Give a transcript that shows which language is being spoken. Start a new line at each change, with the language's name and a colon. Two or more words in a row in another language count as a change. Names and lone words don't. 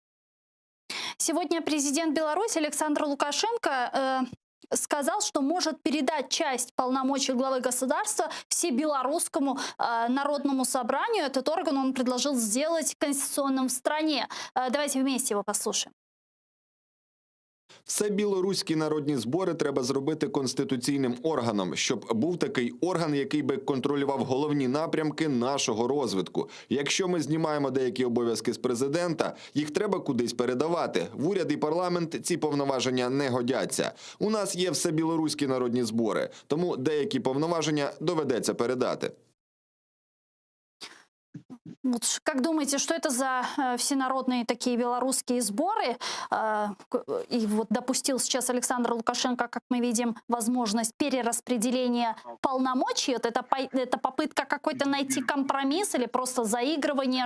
Russian: Сегодня президент Беларуси Александр Лукашенко сказал, что может передать часть полномочий главы государства Всебелорусскому народному собранию. Этот орган он предложил сделать конституционным в стране. Давайте вместе его послушаем.
Ukrainian: Всебілоруські народні збори треба зробити конституційним органом, щоб був такий орган, який би контролював головні напрямки нашого розвитку. Якщо ми знімаємо деякі обов'язки з президента, їх треба кудись передавати. В уряд і парламент ці повноваження не годяться. У нас є всебілоруські народні збори, тому деякі повноваження доведеться передати.
Russian: Вот, как думаете, что это за всенародные такие белорусские сборы? И вот допустил сейчас Александр Лукашенко, как мы видим, возможность перераспределения полномочий. Вот это попытка какой-то найти компромисс или просто заигрывание?